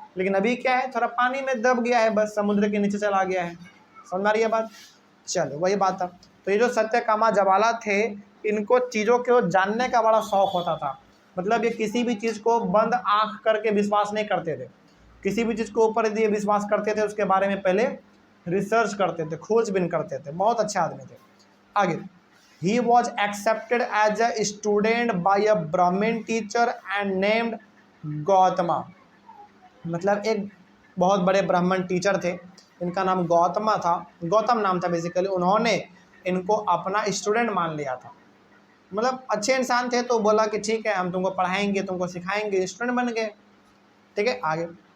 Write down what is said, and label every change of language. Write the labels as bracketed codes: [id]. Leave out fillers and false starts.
[hi] लेकिन अभी क्या है, थोड़ा पानी में दब गया है, बस समुद्र के नीचे चला गया है। समझ आ रही है बात? चलो वही बात था। तो ये जो सत्यकामा जवाला थे इनको चीज़ों को जानने का बड़ा शौक होता था। मतलब ये किसी भी चीज़ को बंद आंख करके विश्वास नहीं करते थे। किसी भी चीज़ को ऊपर दिए विश्वास करते थे, उसके बारे में पहले रिसर्च करते थे, खोजबीन करते थे। बहुत अच्छे आदमी थे। आगे, [en] he was accepted as a student by a Brahmin teacher and named Gautama. [hi] मतलब एक बहुत बड़े ब्राह्मण टीचर थे, इनका नाम गौतमा था, गौतम नाम था बेसिकली। उन्होंने इनको अपना स्टूडेंट मान लिया था। मतलब अच्छे इंसान थे तो बोला कि ठीक है हम तुमको पढ़ाएंगे, तुमको सिखाएंगे, स्टूडेंट बन गए। ठीक है, आगे।